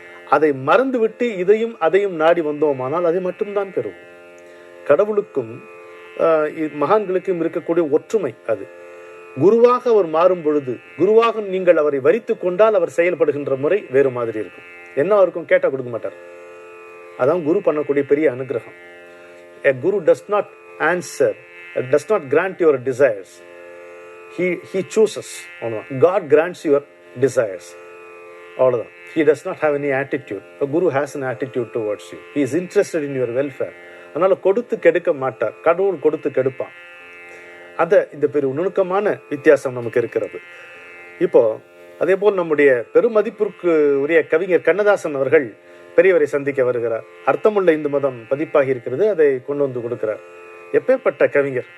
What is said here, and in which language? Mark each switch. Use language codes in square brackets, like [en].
[ta] அதை மறந்துவிட்டு இதையும் அதையும் நாடி வந்தோமானால் அதை மட்டும்தான் பெறுவோம். கடவுளுக்கும் மகான்களுக்கும் இருக்கக்கூடிய ஒற்றுமை அது. குருவாக அவர் மாறும் பொழுது, குருவாக நீங்கள் அவரை வரித்து கொண்டால் அவர் செயல்படுகின்ற முறை வேறு மாதிரி இருக்கும். என்ன இருக்கும்? கேட்டா கொடுக்க மாட்டார். அதான் குரு பண்ணக்கூடிய பெரிய அனுகிரகம். [en] A guru does not answer, does not grant your desires. He chooses. God grants your desires. [ta] அவ்வளவுதான். [en] He does not have any attitude. A guru has an attitude towards you. He is interested in your welfare. [ta] அதனால கொடுத்து கெடுக்க மாட்டார். கடவுள் கொடுத்து கெடுப்பான். இந்த பெரிய நுணுக்கமான வித்தியாசம் நமக்கு இருக்கிறது. இப்போ அதே போல் நம்முடைய பெருமதிப்பிற்கு உரிய கவிஞர் கண்ணதாசன் அவர்கள் பெரியவரை சந்திக்க வருகிறார். அர்த்தமுள்ள இந்து மதம் பதிப்பாகி இருக்கிறது, அதை கொண்டு வந்து கொடுக்கிறார். எப்பேற்பட்ட கவிஞர்!